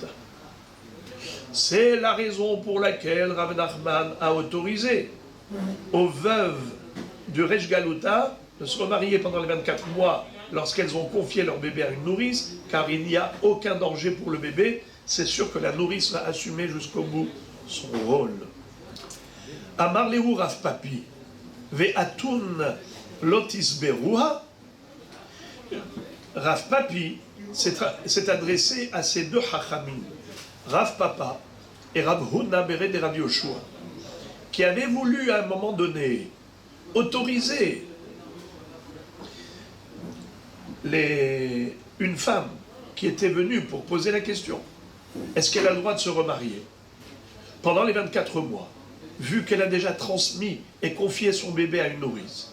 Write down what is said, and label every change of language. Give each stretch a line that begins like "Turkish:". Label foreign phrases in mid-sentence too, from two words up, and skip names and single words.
French: C'est la raison pour laquelle Rav Nachman a autorisé aux veuves de Resh Galuta de se remarier pendant les 24 mois lorsqu'elles ont confié leur bébé à une nourrice, car il n'y a aucun danger pour le bébé. C'est sûr que la nourrice va assumer jusqu'au bout son rôle.
Aramaic: אמר להו רב פפי ואתון לא תסברוה.
French: Rav Papi s'est adressé à ces deux hachamim, Rav Papa et Rav Huna Bered et Rav Yoshua, qui avaient voulu à un moment donné autoriser une femme qui était venue pour poser la question, est-ce qu'elle a le droit de se remarier pendant les 24 mois, vu qu'elle a déjà transmis et confié son bébé à une nourrice.